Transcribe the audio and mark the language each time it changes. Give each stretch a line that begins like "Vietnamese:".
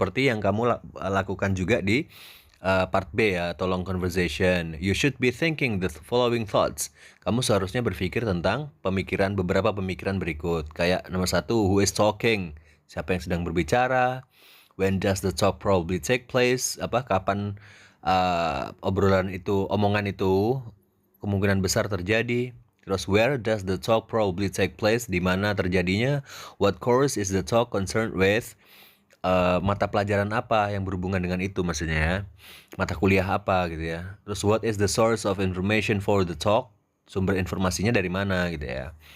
Indonesian: Seperti yang kamu lakukan juga di part B ya, atau long conversation.
English: You should be thinking the following thoughts.
Indonesian: Kamu seharusnya berpikir tentang beberapa pemikiran berikut. Kayak nomor 1,
English: who is talking?
Indonesian: Siapa yang sedang berbicara?
English: When does the talk probably take place?
Indonesian: Kapan omongan itu kemungkinan besar terjadi.
English: Terus where does the talk probably take place?
Indonesian: Di mana terjadinya?
English: What course is the talk concerned with?
Indonesian: Mata pelajaran apa yang berhubungan dengan itu maksudnya ya. Mata kuliah apa gitu ya.
English: Terus what is the source of information for the talk?
Indonesian: Sumber informasinya dari mana gitu ya.